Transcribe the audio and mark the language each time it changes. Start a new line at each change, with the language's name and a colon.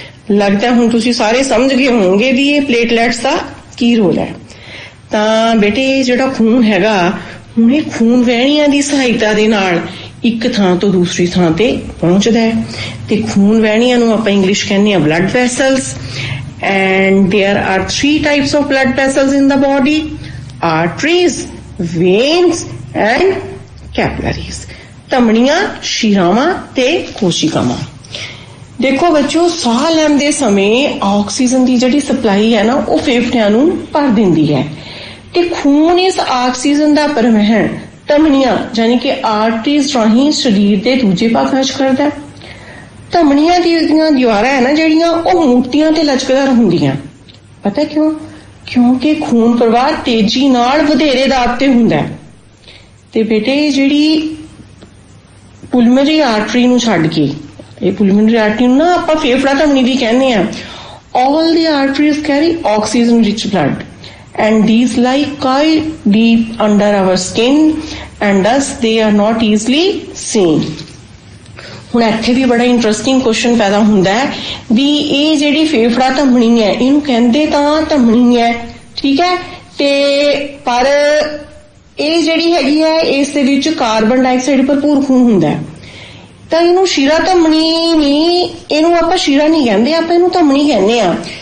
Punjabi: ਲੱਗਦਾ ਹੁਣ ਤੁਸੀਂ ਸਾਰੇ ਸਮਝ ਗਏ ਹੋਵੋਗੇ ਵੀ ਇਹ ਪਲੇਟਲੈਟਸ ਦਾ ਕੀ ਰੋਲ ਹੈ। ਤਾਂ ਬੇਟੇ ਜਿਹੜਾ ਖੂਨ ਹੈਗਾ ਹੁਣ ਇਹ ਖੂਨ ਵਹਿਣੀਆਂ ਦੀ ਸਹਾਇਤਾ ਦੇ ਨਾਲ ਇੱਕ ਥਾਂ ਤੋਂ ਦੂਸਰੀ ਥਾਂ ਤੇ ਪਹੁੰਚਦਾ ਹੈ ਤੇ ਖੂਨ ਵਹਿਣੀਆਂ ਨੂੰ ਆਪਾਂ ਇੰਗਲਿਸ਼ ਕਹਿੰਦੇ ਆ blood vessels.
English: and there are 3 types of blood vessels in the body: arteries, veins and capillaries।
Punjabi: ਧਮਨੀਆਂ, ਸ਼ਿਰਾਵਾਂ ਤੇ ਕੋਸ਼ਿਕਾਵਾਂ। ਦੇਖੋ ਬੱਚੋ ਸਾਹ ਲੈਣ ਦੇ ਸਮੇਂ ਆਕਸੀਜਨ ਦੀ ਜਿਹੜੀ ਸਪਲਾਈ ਹੈ ਨਾ ਉਹ ਫੇਫੜਿਆਂ ਨੂੰ ਭਰ ਦਿੰਦੀ ਹੈ ਤੇ ਖੂਨ ਇਸ ਆਕਸੀਜਨ ਦਾ ਪਰਿਵਹਨ ਧਮਨੀਆਂ ਯਾਨੀ ਕਿ ਆਰਟਰੀਜ਼ ਰਾਹੀਂ ਸਰੀਰ ਦੇ ਦੂਜੇ ਭਾਗਾਂ 'ਚ ਕਰਦਾ ਹੈ। ਧਮਨੀਆਂ ਦੀਆਂ ਦੀਵਾਰਾਂ ਹੈ ਨਾ ਜਿਹੜੀਆਂ ਉਹ ਮੋਟੀਆਂ ਤੇ ਲਚਕਦਾਰ ਹੁੰਦੀਆਂ। ਪਤਾ ਕਿਉਂ? ਕਿਉਂਕਿ ਖੂਨ ਪ੍ਰਵਾਹ ਤੇਜ਼ੀ ਨਾਲ ਵਧੇਰੇ ਦਾਬ ਤੇ ਹੁੰਦਾ ਹੈ। ਤੇ ਬੇਟੇ ਜਿਹੜੀ ਪੁਲਮਨਰੀ ਆਰਟਰੀ ਨੂੰ ਛੱਡ ਕੇ, ਇਹ ਪੁਲਮਨਰੀ ਆਰਟਰੀ ਨੂੰ ਨਾ ਆਪਾਂ ਫੇਫੜਾ ਧਮਨੀ ਵੀ ਕਹਿੰਦੇ ਆ।
English: all the arteries carry oxygen rich blood and these lie quite deep under our skin and thus they are not easily seen।
Punjabi: ਹੁਣ ਇੱਥੇ ਵੀ ਬੜਾ ਇੰਟਰਸਟਿੰਗ ਕੁਐਸਚਨ ਪੈਦਾ ਹੁੰਦਾ ਹੈ ਵੀ ਇਹ ਜਿਹੜੀ ਫੇਫੜਾ ਧਮਨੀ ਹੈ ਇਹਨੂੰ ਕਹਿੰਦੇ ਤਾਂ ਧਮਨੀ ਹੈ, ਠੀਕ ਹੈ, ਤੇ ਪਰ ਇਹ ਜਿਹੜੀ ਹੈਗੀ ਹੈ ਇਸ ਦੇ ਵਿੱਚ ਕਾਰਬਨ ਡਾਈਆਕਸਾਈਡ ਭਰਪੂਰ ਖੂਨ ਹੁੰਦਾ ਹੈ ਤਾਂ ਇਹਨੂੰ ਸ਼ੀਰਾ ਧਮਨੀ ਨਹੀਂ, ਇਹਨੂੰ ਆਪਾਂ ਸ਼ੀਰਾ ਨਹੀਂ ਕਹਿੰਦੇ, ਆਪਾਂ ਇਹਨੂੰ ਧਮਨੀ ਕਹਿੰਦੇ ਆ।